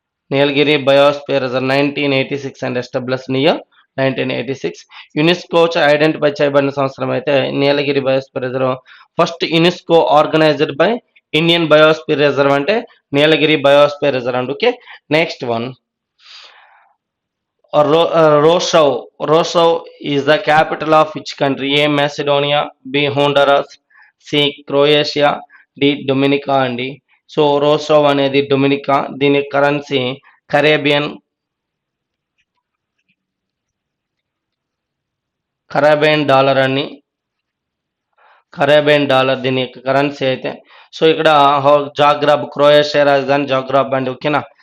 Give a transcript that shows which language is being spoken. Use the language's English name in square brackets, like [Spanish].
[English] Nilgiri biosphere reserve 1986 and established in year 1986. [Telugu] UNESCO identify చేయబడిన సంవత్సరం అయితే నీలగిరి biosphere reserve first UNESCO organised by Indian biosphere reserve అంటే నీలగిరి biosphere reserve అండి. Okay. [English] Next one, Rossau is the capital of which country? A. Macedonia, B. Honduras, C. Croatia, D. [Telugu] Dominica అండి. So Rossouw అనేది Dominica, దీని currency Caribbean dollar అండి. Caribbean dollar దీని యొక్క currency అయితే. So ఇక్కడ జాగ్రబ్, క్రొయేషియా రాజధాని జాగ్రబ్ అండి. ఓకేనా.